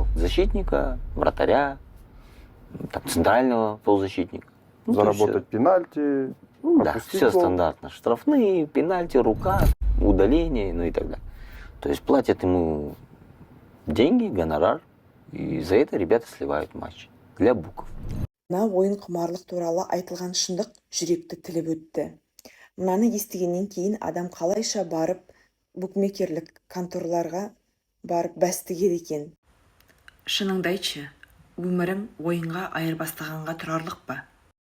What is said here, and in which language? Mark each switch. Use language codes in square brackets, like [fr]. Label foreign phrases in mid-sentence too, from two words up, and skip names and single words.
[ru] Защитника, вратаря, там, центрального полузащитника. Ну, заработать пенальти, ну, да, все гол. стандартно. Штрафные, пенальти, рука, удаление, ну и так далее. То есть платят ему деньги, гонорар, и за это ребята сливают матч для буков. [kk] Мына ойын құмарлық туралы айтылған шындық жүректі тіліп өтті. Мынаны естігеннен кейін адам қалайша барып букмекерлік конторларға барып бәс тігеді екен. Шыныңды айтшы, өмірің ойынға айырбастағанға тұрарлық па?